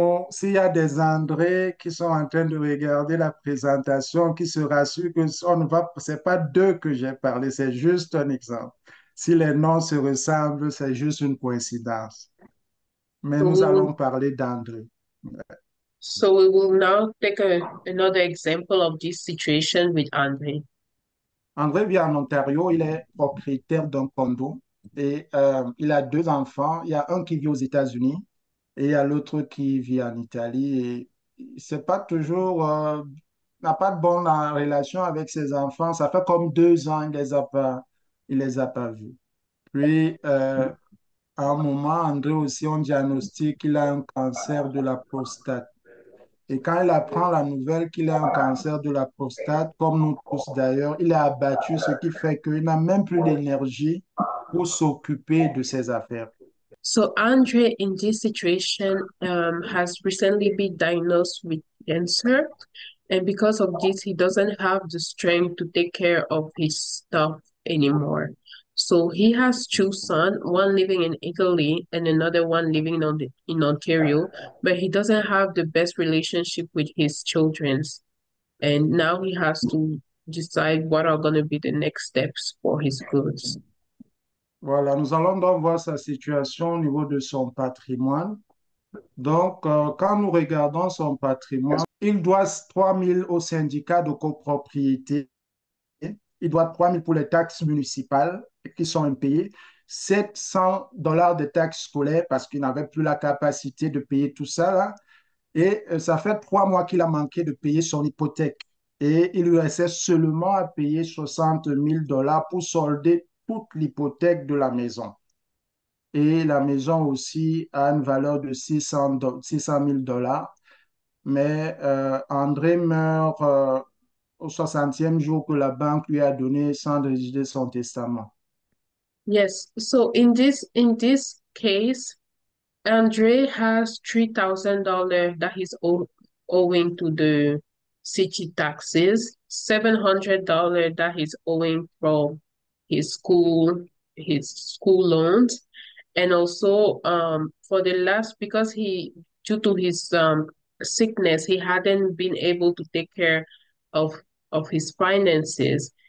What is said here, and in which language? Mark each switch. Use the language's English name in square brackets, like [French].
[French] S'il y a des André qui sont en train de regarder la présentation, qui se rassurent que ce n'est pas d'eux que j'ai parlé, c'est juste un exemple. Si les noms se ressemblent, c'est juste une coïncidence. Mais [English] So [French] nous [English] we [French] allons [English] will [French] parler d'André. [English] so we will now take another example of this situation with Andre. [French] André vit en Ontario, il est propriétaire d'un condo et il a deux enfants. Il y a un qui vit aux États-Unis et il y a l'autre qui vit en Italie. Et c'est pas toujours, n'a pas de bonne relation avec ses enfants. Ça fait comme 2 ans, il les a pas vus. Puis, à un moment, André aussi, on diagnostique qu'il a un cancer de la prostate. Et quand il apprend la nouvelle qu'il a un cancer de la prostate, comme nous tous d'ailleurs, il est abattu, ce qui fait qu'il n'a même plus l'énergie pour s'occuper de ses affaires. [English] So Andre in this situation has recently been diagnosed with cancer, and because of this, he doesn't have the strength to take care of his stuff anymore. So he has two sons, one living in Italy and another one living in Ontario, but he doesn't have the best relationship with his children. And now he has to decide what are going to be the next steps for his goods. [French] Voilà, nous allons donc voir sa situation au niveau de son patrimoine. Donc, quand nous regardons son patrimoine, il doit 3 000 au syndicat de copropriété. Il doit 3 000 pour les taxes municipales qui sont impayées, $700 de taxes scolaires parce qu'il n'avait plus la capacité de payer tout ça là. Et ça fait 3 mois qu'il a manqué de payer son hypothèque. Et il lui restait seulement à payer $60 000 pour solder toute l'hypothèque de la maison. Et la maison aussi a une valeur de 600 000 $. Mais André meurt au 60e jour que la banque lui a donné sans rédiger son testament. [English] Yes, so in this case, Andre has $3,000 that he's owing to the city taxes, $700 that he's owing from his school loans, and also for the last, because he, due to his sickness, he hadn't been able to take care of his finances.